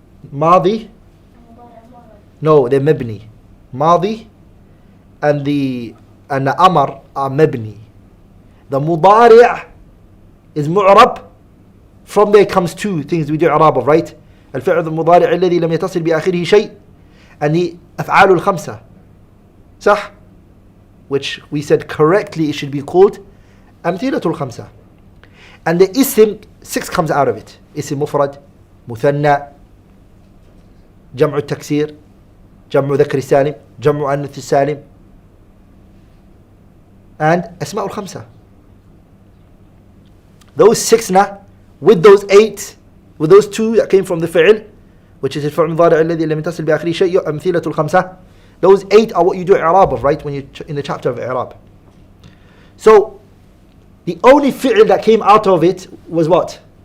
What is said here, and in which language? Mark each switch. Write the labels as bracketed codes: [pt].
[en] Madi? No, they're mibni. Madi and the amr are mibni. The mudari' is mu'rab. From there comes two things we do i'rab of, right? [ar] الفعل المضارع الذي لم يتصل بآخره شيء and the أفعال الخمسة. صح? [en] Which we said correctly it should be called أمثلة الخمسة. And the isim, 6 comes out of it. [ar] اسم مفرد, مثنى, جمع التكسير, جمع ذكر السالم, جمع أنث السالم, and أسماء الخمسة. [en] Those 6 now, with those 8, with those 2 that came from the fi'l, which is [ar] الفعل المضارع الذي لم يتصل بآخره شيء أمثلة الخمسة. [en] Those 8 are what you do i'rab of, right? When you're in the chapter of i'rab. So the only fi'l that came out of it was what?